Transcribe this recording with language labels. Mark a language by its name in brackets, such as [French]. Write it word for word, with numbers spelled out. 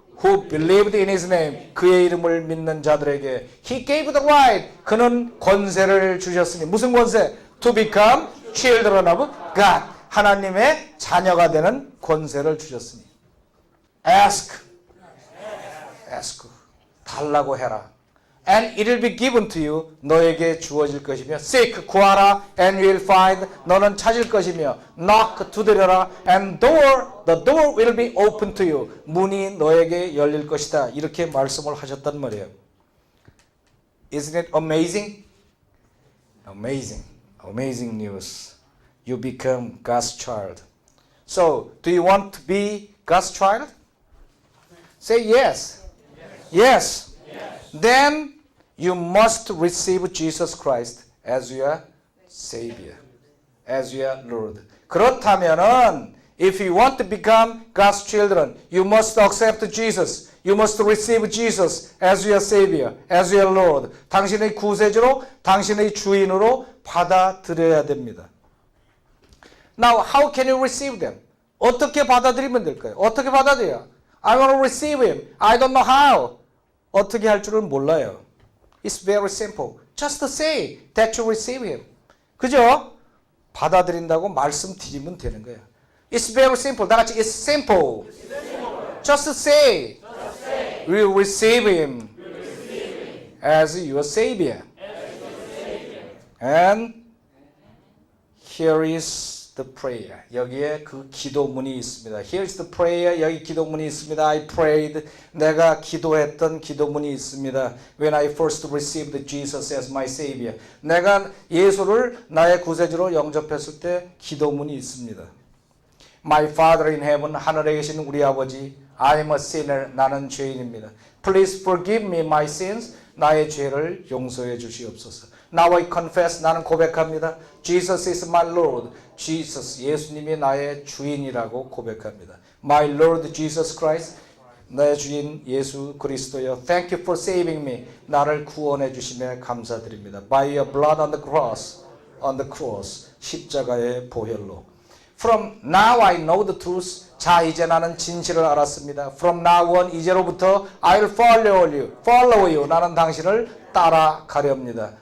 [English] who believed in his name [Korean] 그의 이름을 믿는 자들에게 [English] he gave the right [Korean] 그는 권세를 주셨으니 무슨 권세? [English] to become children of God [Korean] 하나님의 자녀가 되는 권세를 주셨으니 [English] ask ask [Korean] 달라고 해라 [English] and it will be given to you [Korean] 너에게 주어질 것이며 [English] seek [Korean] 구하라 [English] and you will find [Korean] 너는 찾을 것이며 [English] knock [Korean] 두드려라 [English] and door the door will be open to you [Korean] 문이 너에게 열릴 것이다 이렇게 말씀을 하셨단 말이에요. [English] Isn't it amazing? Amazing. Amazing news. You become God's child. So, do you want to be God's child? Say yes. Yes. Yes. Yes. Then you must receive Jesus Christ as your Savior, as your Lord. [Korean] 그렇다면은 [English] if you want to become God's children, you must accept Jesus. You must receive Jesus as your Savior, as your Lord. [Korean] 당신의 구세주로, 당신의 주인으로 받아들여야 됩니다. [English] Now, how can you receive them? [Korean] 어떻게 받아들이면 될까요? 어떻게 받아들여요? [English] I want to receive him. I don't know how. [Korean] 어떻게 할 줄을 몰라요. [English] It's very simple. Just say that you receive him. [Korean] 그죠? 받아들인다고 말씀드리면 되는 거예요. [English] It's very simple. [Korean] 다 같이 [English] It's simple. It's simple. Just say. Just say. We receive him. We receive him. as your Savior. And here is the prayer. [Korean] 여기에 그 기도문이 있습니다. [English] Here is the prayer. [Korean] 여기 기도문이 있습니다. [English] I prayed. [Korean] 내가 기도했던 기도문이 있습니다. [English] When I first received Jesus as my Savior. [Korean] 내가 예수를 나의 구세주로 영접했을 때 기도문이 있습니다. [English] My Father in Heaven, [Korean] 하늘에 계신 우리 아버지, [English] I am a sinner, [Korean] 나는 죄인입니다. [English] Please forgive me my sins, [Korean] 나의 죄를 용서해 주시옵소서. [English] Now I confess, [Korean] 나는 고백합니다. [English] Jesus is my Lord, Jesus, [Korean] 예수님이 나의 주인이라고 고백합니다. [English] My Lord Jesus Christ, [Korean] 나의 주인 예수 그리스도여, [English] Thank you for saving me, [Korean] 나를 구원해 주심에 감사드립니다. [English] By your blood on the cross, on the cross, [Korean] 십자가의 보혈로. [English] From now I know the truth. [Korean] 자, 이제 나는 진실을 알았습니다. [English] From now on, [Korean] 이제로부터 [English] I'll follow you. Follow you. [Korean] 나는 당신을 따라가렵니다.